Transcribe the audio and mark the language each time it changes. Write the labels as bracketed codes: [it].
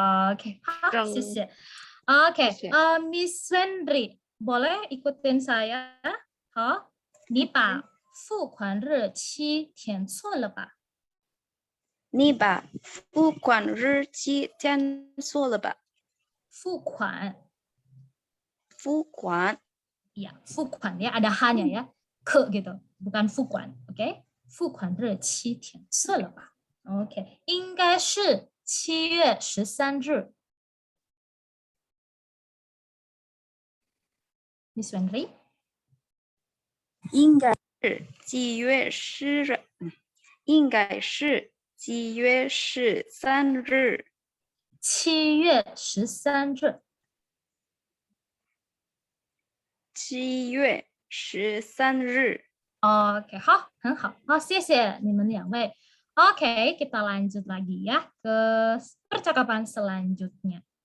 [id] Oke,谢谢.Oke, Miss Wendri, boleh ikutin saya? [zh] 好，你把付款日期填错了吧？你把付款日期填错了吧？付款。 [id] Ya, 付款 ya, ada hanya ya. Ke gitu, bukan 付款 oke? [zh] 付款日期填错了吧 ？OK， 应该是7月13日。 [en] Miss Wendri， [zh] 应该是几月10日？应该是7月13日。 7月13日。 7月13日。 Oke, 好，很好，好，谢谢你们2位。 [id] Oke, kita lanjut lagi ya ke percakapan selanjutnya.